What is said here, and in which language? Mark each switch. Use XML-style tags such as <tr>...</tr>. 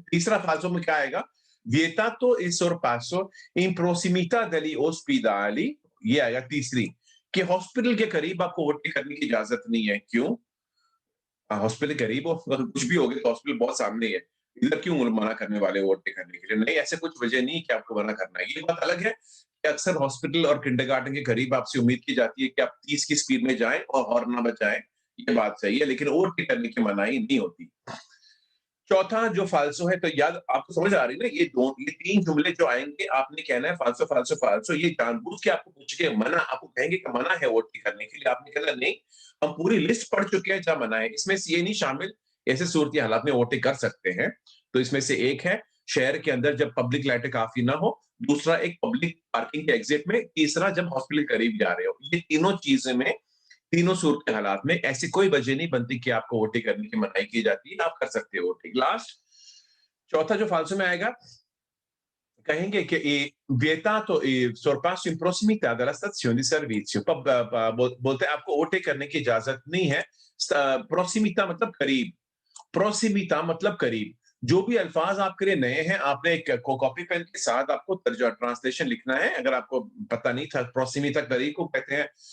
<hi>तीसरा फाल्सो में क्या आएगा?</hi> <it>vietato il sorpasso in prossimità degli ospedali,</it> <hi>ये आएगा तीसरी कि हॉस्पिटल के करीब आपको ओवरटेक करने की इजाजत नहीं है। क्यों? हॉस्पिटल के करीब हो, अगर कुछ भी हो गया तो हॉस्पिटल बहुत सामने ही है, इधर क्यों मना करने वाले ओवरटेक करने के लिए? नहीं, ऐसे कुछ वजह नहीं है कि आपको मना करना है। ये बात अलग है कि अक्सर हॉस्पिटल और किंडरगार्टन के करीब आपसे उम्मीद की जाती है कि आप 30 की स्पीड में जाएं और हॉर्न ना बजाएं, ये बात सही है, लेकिन ओवरटेक करने की मनाही नहीं होती। चौथा जो फाल्सो है, तो याद आपको समझ आ रही है ना, ये 3 जुमले जो आएँगे, आपने कहना है फाल्सो, फाल्सो, फाल्सो, ये जानबूझ के आपको पूछ के मना, आपको कहेंगे कि मना है ओवरटेक करने के लिए, आपने कहना नहीं, हम पूरी लिस्ट पढ़ चुके हैं जहाँ मना है, इसमें से ये नहीं शामिल, ऐसे सूरत हालात में ओवरटेक कर सकते हैं। तो इसमें से एक है, शहर के अंदर जब पब्लिक लाइटें काफ़ी ना हो, दूसरा एक पब्लिक पार्किंग के एग्ज़िट में, तीसरा जब हॉस्पिटल के करीब जा रहे हो। ये तीनों चीज़ें में, तीनों सूरत के हालात में ऐसी कोई वजह नहीं बनती कि आपको ओवरटेक करने की मनाही की जाती है, आप कर सकते हो ओवरटेक। लास्ट चौथा जो फालतू में आएगा, कहेंगे कि</hi> <it>vietato il sorpasso in prossimità della stazione di servizio।</it> <hi>बोलते हैं आपको ओवरटेक करने की इजाजत नहीं है। प्रोसिमिता मतलब करीब, प्रोसिमिता मतलब करीब। जो भी अल्फाज आपके लिए नए हैं, आपने एक कॉपी पेन के साथ आपको ट्रांसलेशन लिखना है, अगर आपको पता नहीं था प्रोसिमिता करीब को कहते हैं।</hi>